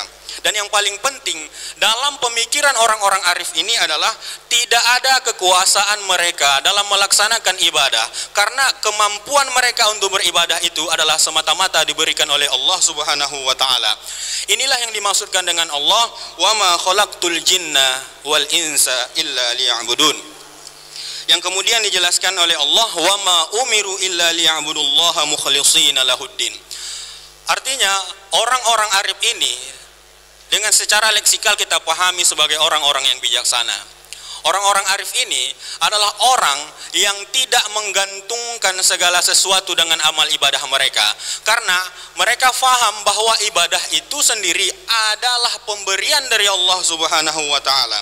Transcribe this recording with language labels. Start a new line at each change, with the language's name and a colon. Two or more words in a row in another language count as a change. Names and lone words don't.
Indonesian: Dan yang paling penting dalam pemikiran orang-orang arif ini adalah tidak ada kekuasaan mereka dalam melaksanakan ibadah, karena kemampuan mereka untuk beribadah itu adalah semata-mata diberikan oleh Allah
Arabic: سبحانه وتعالى.
Indonesian: Inilah yang dimaksudkan dengan Allah,
Arabic: وما خلقت الجن والإنس إلا ليعبدون.
Indonesian: Yang kemudian dijelaskan oleh Allah,
Arabic: وما أمروا إلا ليعبدوا الله مخلصين له الدين.
Indonesian: Artinya orang-orang arif ini dengan secara leksikal kita pahami sebagai orang-orang yang bijaksana. Orang-orang arif ini adalah orang yang tidak menggantungkan segala sesuatu dengan amal ibadah mereka, karena mereka faham bahwa ibadah itu sendiri adalah pemberian dari Allah
Arabic: سبحانه وتعالى.